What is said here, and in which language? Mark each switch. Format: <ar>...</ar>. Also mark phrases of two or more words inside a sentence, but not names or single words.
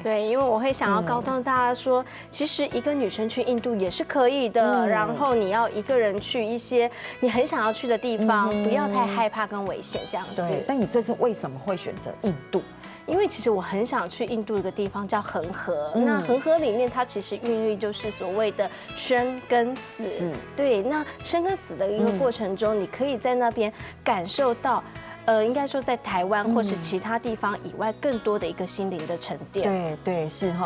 <zh>對，因為我會想要告訴大家說，其實一個女生去印度也是可以的。然後你要一個人去一些你很想要去的地方，不要太害怕跟危險這樣子。對，但你這次為什麼會選擇印度？因為其實我很想去印度一個地方叫恆河，那恆河裡面它其實孕育就是所謂的生跟死。對，那生跟死的一個過程中，你可以在那邊感受到。应该说在台湾或是其他地方以外，更多的一个心灵的沉淀。对，是哈。</zh>